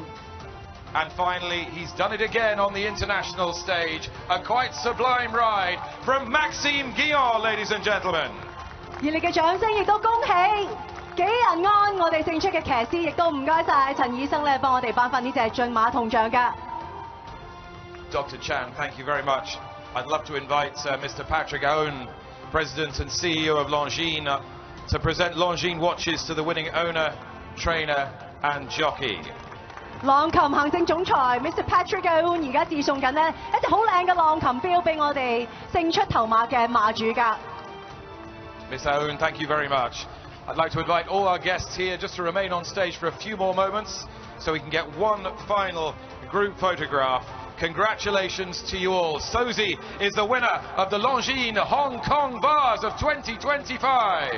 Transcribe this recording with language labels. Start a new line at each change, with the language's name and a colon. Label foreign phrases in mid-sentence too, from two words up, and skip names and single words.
English: And finally, he's done it again on the international stage. A quite sublime ride from Maxime Guyon, ladies and gentlemen.
Cantonese: 熱烈嘅掌聲亦都恭喜紀仁安，我哋勝出嘅騎師，亦都唔該晒陳醫生咧幫我哋頒發呢隻駿馬銅像㗎。
English: Dr. Chan, thank you very much. I'd love to invite Mr. Patrick Owen, President and CEO of Longines, to present Longines watches to the winning owner, trainer and jockey.
Cantonese: 浪琴行政總裁 Mr. Patrick Owen 而家致送緊呢一隻好靚嘅浪琴錶俾我哋勝出頭馬嘅馬主㗎。
English: Mr. Owen, thank you very much. I'd like to invite all our guests here just to remain on stage for a few more moments so we can get one final group photograph. Congratulations to you all. Sosi is the winner of the Longines Hong Kong Vase of 2025.